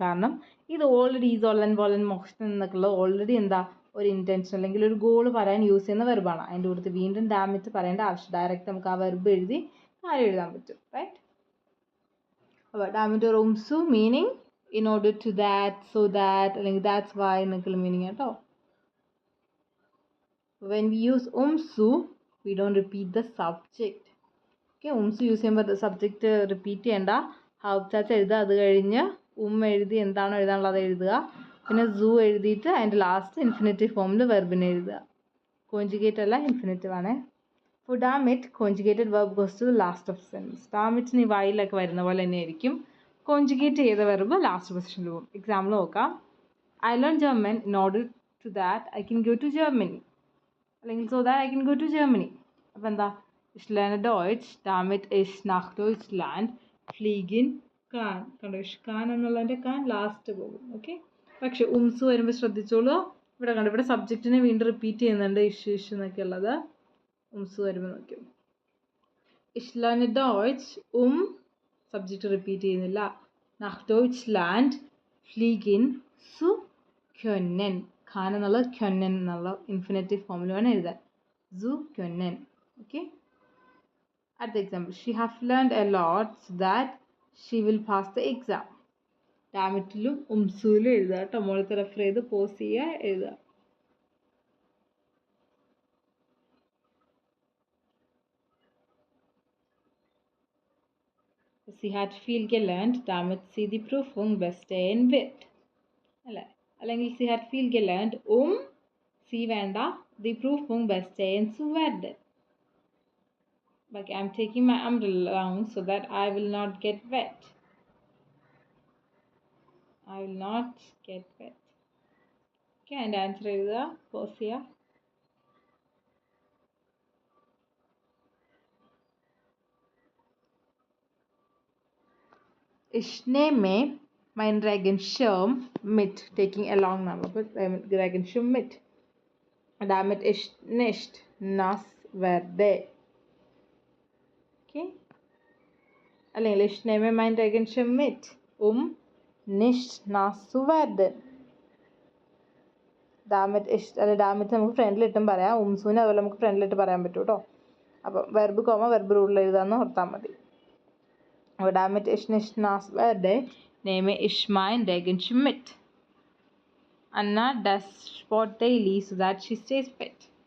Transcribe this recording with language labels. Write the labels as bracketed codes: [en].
[ml] കാരണം ഇത് ഓൾറെഡി ഈ സോലൻ, വൊലൻ, മൊഷ്റ്റൻ എന്നൊക്കെയുള്ള ഓൾറെഡി ഒരു ഇൻറ്റൻഷൻ അല്ലെങ്കിൽ ഒരു ഗോൾ പറയാൻ യൂസ് ചെയ്യുന്ന വെർബാണ്. അതിൻ്റെ കൂട്ടത്തിൽ വീണ്ടും ഡാമിറ്റ് പറയേണ്ട ആവശ്യം, ഡയറക്റ്റ് നമുക്ക് ആ വെർബ് എഴുതി കാര്യം എഴുതാൻ പറ്റും. റൈറ്റ്, അപ്പോൾ ഡാമിറ്റ് ഒരു ഉംസു meaning [en] in order to that, so that [ml] അല്ലെങ്കിൽ [en] that's why [ml] എന്നൊക്കെയുള്ള മീനിങ് കേട്ടോ. [en] When we use umsu, we don't repeat the subject. [ml] Okay, umsu use ചെയ്യുമ്പോൾ സബ്ജക്റ്റ് റിപ്പീറ്റ് ചെയ്യേണ്ട. ഹൗപ്പ് സാറ്റ്സ് എഴുതുക, അത് കഴിഞ്ഞ് എഴുതി എന്താണോ എഴുതാനുള്ളത് അത് എഴുതുക. പിന്നെ സൂ എഴുതിയിട്ട് അതിൻ്റെ ലാസ്റ്റ് ഇൻഫിനിറ്റീവ് ഫോമിൽ വെർബിനെ എഴുതുക. കോഞ്ചുഗേറ്റ് അല്ല, ഇൻഫിനിറ്റീവ് ആണ്. [en] For ഡാമിറ്റ് conjugated verb goes to last of sentence. [ml] ഡാമിറ്റിന് ഈ വൈലൊക്കെ വരുന്ന പോലെ തന്നെ ആയിരിക്കും. കോഞ്ചുഗേറ്റ് ചെയ്ത വെർബ് ലാസ്റ്റ് പൊസിഷനിൽ പോകും. എക്സാമ്പിൾ നോക്കാം. [en] I learned German in order to that I can go to Germany. [ml] അല്ലെങ്കിൽ [en] so that I can go to Germany. [ml] അപ്പോൾ എന്താ, [de] ich lerne Deutsch, damit ich nach Deutschland fliegen kann. [ml] കണ്ടോ, [de] ich kann [ml] എന്നുള്ളതിൻ്റെ kann last പോകും. Okay, പക്ഷെ ഉംസു വരുമ്പോൾ ശ്രദ്ധിച്ചോളൂ, ഇവിടെ കണ്ടോ, ഇവിടെ സബ്ജക്റ്റിനെ വീണ്ടും റിപ്പീറ്റ് ചെയ്യുന്നുണ്ട്, ഇഷ് എന്നൊക്കെ ഉള്ളത്. ഉംസു വരുമ്പോൾ നോക്കിയോ, [de] ich lerne Deutsch, [ml] subject repeat ചെയ്യുന്നില്ല, [de] nach Deutschland fliegen zu können. [ml] Khan എന്നുള്ളത് können എന്നുള്ള ഇൻഫിനിറ്റീവ് ഫോമിൽ വേണം എഴുതാൻ. സു können. ഓക്കെ, അടുത്ത example. [en] She have learned a lot so that she will pass the exam. [ml] ഡാമിറ്റിലും ഉംസൂലും എഴുതുക കേട്ടോ. മുകളിൽ റെഫർ ചെയ്ത് പോസ് ചെയ്യുക, എഴുതുക. [de] Sie hat viel gelernt, damit sie die Prüfung bestehen wird. [ml] അല്ലേ, അല്ലെങ്കിൽ [de] sie hat viel gelernt, sie [ml] വേണ്ട, [de] die Prüfung bestehen zu werden. [en] Like I'm taking my umbrella along so that I will not get wet. I will not get wet. Okay, and answer [ml] എഴുതുക, pose ചെയ്യുക. [de] Ich nehme mein Regenschirm mit, [en] taking along now, [de] but Regenschirm mit, damit ich nicht nass werde. [ml] Okay, അല്ലെങ്കിൽ [de] ich nehme mein Regenschirm mit, nicht nass zu werden. damit ich [ml] അല്ലെ, dammit നമുക്ക് ഫ്രണ്ടിലിട്ടും പറയാം, ഉംസൂനെ അതുപോലെ നമുക്ക് ഫ്രണ്ടിലിട്ട് പറയാൻ പറ്റും കേട്ടോ. അപ്പം വെർബ് കോമ വെർബ് റൂളിൽ എഴുതാമെന്ന് ഓർത്താൽ മതി. [de] aber damit ich nicht nass werde, nehme ich mein Regenschirm mit. [en] Anna does sport daily so that she stays fit.